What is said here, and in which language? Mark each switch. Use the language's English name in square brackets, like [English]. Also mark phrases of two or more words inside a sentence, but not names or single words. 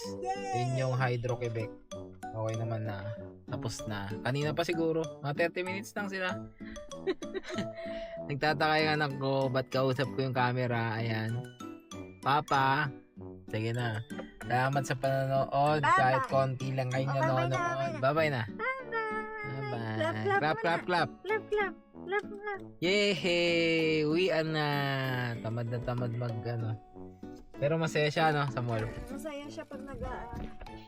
[Filipino] Yun yung Hydro-Quebec. Okay naman na. Tapos na. Kanina pa siguro. Mga 30 minutes lang sila. Nagtataka yung anak ko, ba't kausap ko yung camera? Ayan. Papa. Sige na. Salamat sa panonood. Bye-bye. Kahit konti lang kayong Oh, bye-bye nanonood. na. Bye-bye na. Bye-bye. Bye-bye. [English] Clap, clap, clap. Clap, clap. Clap, clap. [Filipino] Yehey! Uwian na. Tamad na tamad mag Pero masaya siya no sa mall. Masaya siya pag